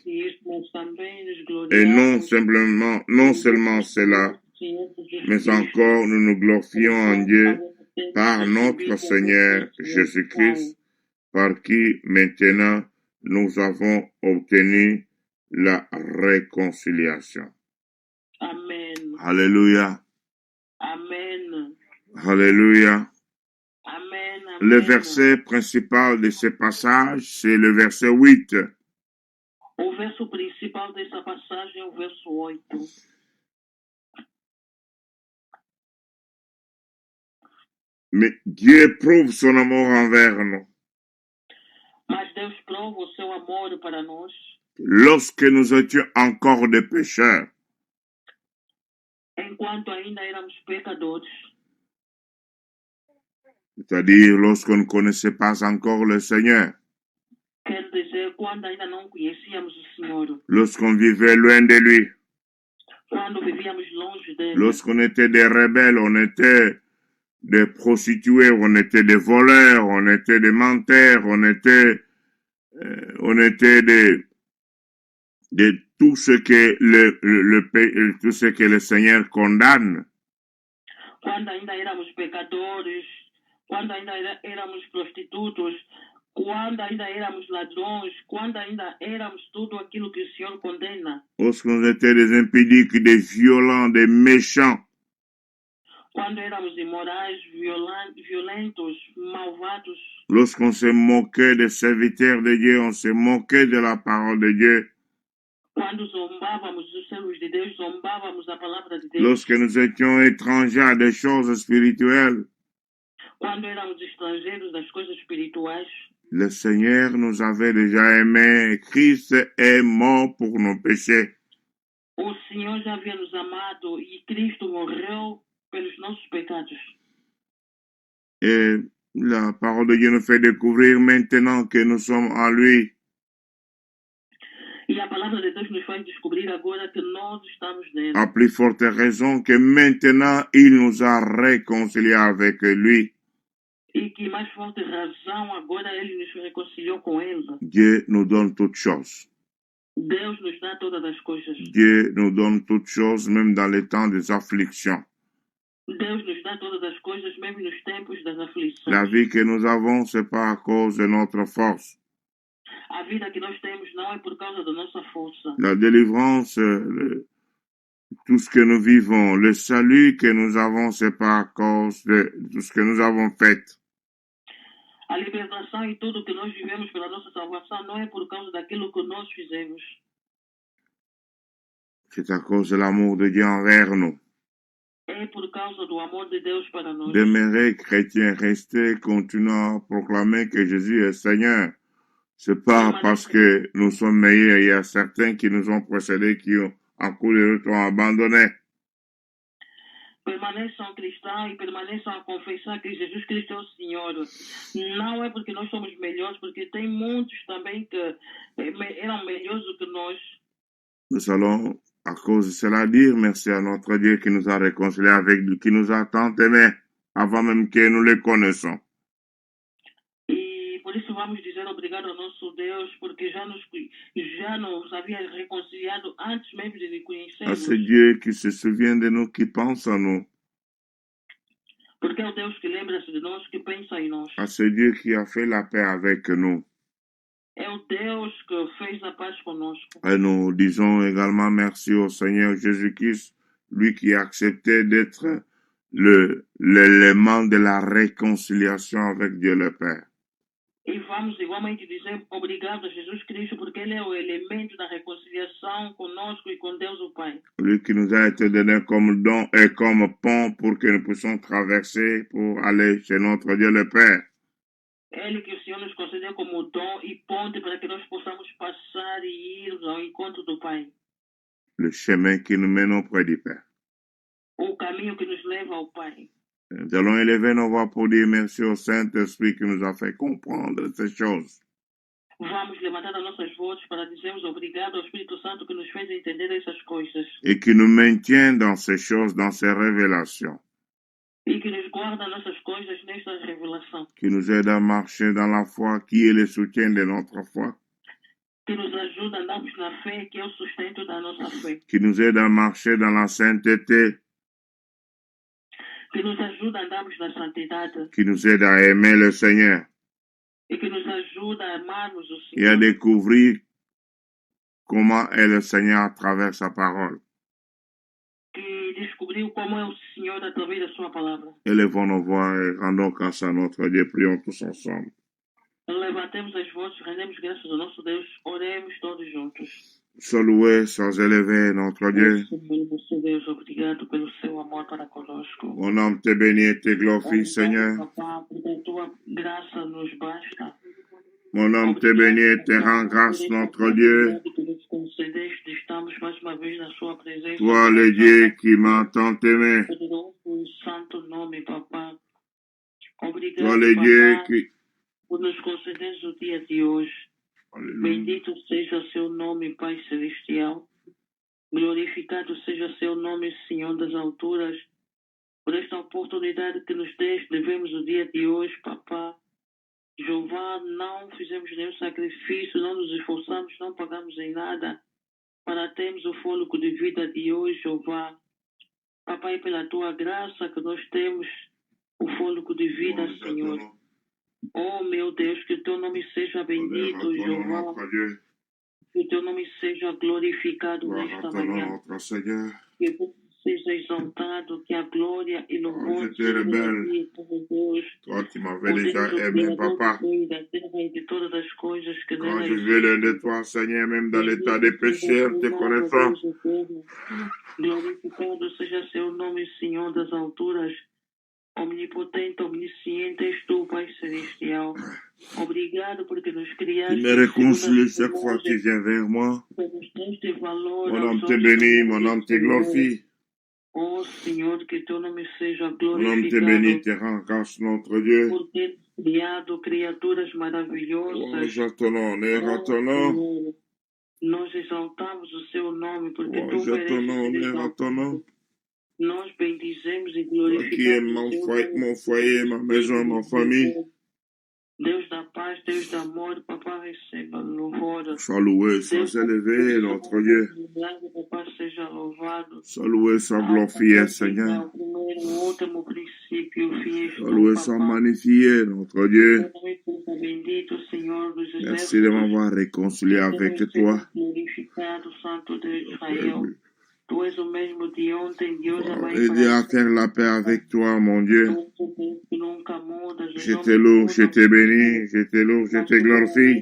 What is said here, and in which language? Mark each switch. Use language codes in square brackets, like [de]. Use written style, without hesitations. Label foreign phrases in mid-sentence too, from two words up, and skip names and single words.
[fr] Et non seulement cela, mais encore nous nous glorifions en Dieu par notre Seigneur Jésus-Christ, par qui maintenant nous avons obtenu la réconciliation. Amen. Alléluia. Amen. Alléluia. Amen. Le verset principal de ce passage, c'est le verset 8. [pt] O verso principal dessa passagem é o verso 8. [fr] Mais Dieu prouve son amour envers nous. [pt] Mas Deus prova o seu amor para nós. [fr] Lorsque nous étions encore des pécheurs, [pt] Enquanto ainda éramos pecadores. [fr] C'est-à-dire lorsqu'on ne connaissait pas encore le Seigneur. [pt] Quer dizer, quando ainda não conhecíamos o Senhor. [fr] Lorsqu'on vivait loin de lui. [pt] Quando vivíamos longe dele. [fr] Lorsqu'on était des rebelles, on était des prostituées, on était des voleurs, on était des menteurs, on était de tout ce que tout ce que le Seigneur condamne. [pt] Quando ainda éramos pecadores, quando ainda éramos prostitutos, quando ainda éramos ladrões, quando ainda éramos tudo aquilo que o Senhor condena. [fr] Lorsqu'on était des impudiques, des violents, des méchants. [pt] Quando éramos imorais, violentos, malvados. [fr] Lorsqu'on se moquait des serviteurs de Dieu, on se moquait de la parole de Dieu. [pt] Quando zombávamos dos servos de Deus, zombávamos da palavra de Deus. [fr] Lorsque nous étions étrangers à des choses spirituelles. [pt] Quando éramos estrangeiros das coisas espirituais. [fr] Le Seigneur nous avait déjà aimés. Christ est mort pour nos péchés. [pt] O Senhor já havia nos amado e Cristo morreu pelos nossos pecados. [fr] Et la parole de Dieu nous fait découvrir maintenant que nous sommes en lui. [pt] E a palavra de Deus nos faz descobrir agora que nós estamos nele. [fr] À plus forte raison que maintenant il nous a réconciliés avec lui. [pt] E que mais forte razão agora ele nos reconciliou com ele. [fr] Dieu nous donne toutes choses. [pt] Deus nos dá todas as coisas. [fr] Dieu nous donne toutes choses même dans les temps des afflictions. [pt] Deus nos dá todas as coisas mesmo nos tempos das aflições. [fr] La vie que nous avons, c'est pas à cause de notre force. [pt] A vida que nós temos não é por causa da nossa força. [fr] La délivrance, tout ce que nous vivons, le salut que nous avons, c'est pas à cause de tout ce que nous avons fait. [pt] A libertação e tudo que nós vivemos pela nossa salvação não é por causa daquilo que nós fizemos. [fr] C'est à cause de l'amour de Dieu envers nous. [pt] É por causa do amor de Deus para nós. [fr] Demeurer chrétien, rester, continuant à proclamer que Jésus est Seigneur. C'est pas parce que nous sommes meilleurs. Il y a certains qui nous ont précédés qui ont, en cours de route, ont abandonné. [pt] Permaneçam cristãos e permaneçam a confessar que Jesus Cristo é o Senhor. Não é porque nós somos melhores, porque tem muitos também que eram melhores do que nós. [fr] Nous allons, à cause de cela, dire merci à notre Dieu qui nous a réconciliés avec lui, qui nous a tant aimés avant même que nous les connaissons. [pt] E por isso vamos dizer obrigado ao nosso Deus, porque já nos havia reconciliado antes mesmo de lhe [fr] À [pt] conhecermos. [fr] ce Dieu qui se souvient de nous, qui pense en nous. [pt] Porque é o Deus que lembra-se de nós, que pensa em nós. [fr] À ce Dieu qui a fait la paix avec nous. [pt] É o Deus que fez a paz conosco. [fr] Et nous disons également merci au Seigneur Jésus-Christ, lui qui a accepté d'être l'élément de la réconciliation avec Dieu le Père. [pt] E vamos igualmente dizer obrigado a Jesus Cristo, porque Ele é o elemento da reconciliação conosco e com Deus o Pai. [fr] Lui qui nous a été donné comme don et comme pont pour que nous puissions traverser pour aller chez notre Dieu le Père. [pt] Ele que o Senhor nos concedeu como dom e ponte para que nós possamos passar e ir ao encontro do Pai. [fr] Le chemin qui nous mène auprès du Père. [pt] O caminho que nos leva ao Pai. [fr] Nous allons élever nos voix pour dire merci au Saint-Esprit qui nous a fait comprendre ces choses. [pt] Vamos levantar as nossas vozes para dizermos obrigado ao Espírito Santo que nos fez entender essas coisas. [fr] Et qui nous maintient dans ces choses, dans ces révélations. [pt] E que nos guarda nossas coisas nesta revelação. [fr] Qui nous aide à marcher dans la foi, qui est le soutien de notre foi. [pt] Que nos ajuda a andarmos na fé, que é o sustento da nossa fé. [fr] Qui nous aide à marcher dans la sainteté. [pt] Que nos ajuda a andarmos na santidade. [fr] Qui nous aide à aimer le Seigneur. [pt] E que nos ajuda a amarmos o [fr] Et à [pt] Senhor. [fr] découvrir comment est le Seigneur à travers sa parole. [pt] Que descobriu como é o Senhor através da sua palavra. [fr] Élevons nos voix et rendons grâce à notre Dieu. Prions tous ensemble. [pt] Levantemos as vozes, rendemos graças ao nosso Deus, oremos todos juntos. [fr] Sois loué, sois élevé, notre Dieu. [pt] Senhor, nosso Deus, obrigado pelo seu amor para conosco. [fr] Mon âme te bénit et te glorifie, Seigneur. [pt] Papá, porque a tua graça nos basta. [fr] Mon âme te bénit et te rend grâce, notre Dieu. [pt] Que nos concedeste, estamos mais uma vez na sua presença. [fr] Toi, le Dieu qui m'a tant aimé. [pt] Poderoso e santo nome, papá. Obrigado, [fr] Toi, le Dieu [pt] papá, [fr] qui... [pt] por nos concederes o dia de hoje. [fr] Alléluia. [pt] Bendito seja seu nome, Pai Celestial. Glorificado seja seu nome, Senhor das alturas. Por esta oportunidade que nos deste, devemos o dia de hoje, papá. Jeová, não fizemos nenhum sacrifício, não nos esforçamos, não pagamos em nada para termos o fôlego de vida de hoje, Jeová. Papai, pela tua graça que nós temos o fôlego de vida, Senhor. Oh, meu Deus, que o teu nome seja bendito, Jeová. [fr] Notre Dieu. [pt] Que o teu nome seja glorificado [fr] Gloire [pt] nesta [fr] à ton nom, [pt] manhã. [fr] notre Seigneur. [pt] Que você seja exaltado, que a glória e louvor [fr] je te rebelle. [pt] Deus. [fr] Toi qui m'avais déjà aimé, Papa. [pt] Da terra e de todas as coisas que [fr] Quand [pt] nela [fr] je vais loin de toi, Seigneur, même dans l'état de péché, en te connaissant. [pt] Glorificado seja seu nome, Senhor das alturas. Omnipotente, omnisciente és tu, Pai Celestial. Obrigado porque nos criaste. [fr] Tu me réconcilies chaque fois que tu viens vers moi. Mon âme te bénit, mon âme te glorifie. [pt] Oh, Senhor, que teu nome seja [fr] Mon âme te bénit, te [pt] glorificado. [fr] rend grâce, notre Dieu. [pt] Por ter criado criaturas Oh, maravilhosas. [fr] j'attends, honneur à ton nom. [pt] Senhor, nós exaltamos o seu nome porque Oh, tu [fr] j'attends, [pt] mereces [fr] honneur à ton nom. [pt] Nós bendizemos e [fr] Toi qui aimes [pt] glorificamos [fr] mon foyer, ma maison, ma famille. [pt] Deus da paz, Deus do amor, Papá, receba louvor. [fr] Sois loué, sois élevé, notre Dieu. [pt] Papá, seja louvado. [fr] Sois loué, sois glorifié, Seigneur. [pt] O primeiro, o último princípio, o fim, [fr] Sois loué, sois magnifié, notre Dieu. [pt] Bendito, Senhor dos [fr] Merci de m'avoir réconcilié avec toi. [pt] Glorificado, Santo Deus de Israel. Tu és o mesmo de ontem, de hoje, amanhã e [fr] Aider à [pt] para [fr] faire la paix avec toi, mon Dieu. [pt] Tu nunca mudas, os [fr] Je te [pt] homens [fr] loue, je [pt] mudam, [fr] te bénis, je te loue, je [pt] mas [fr] te [pt] tu [fr] glorifie.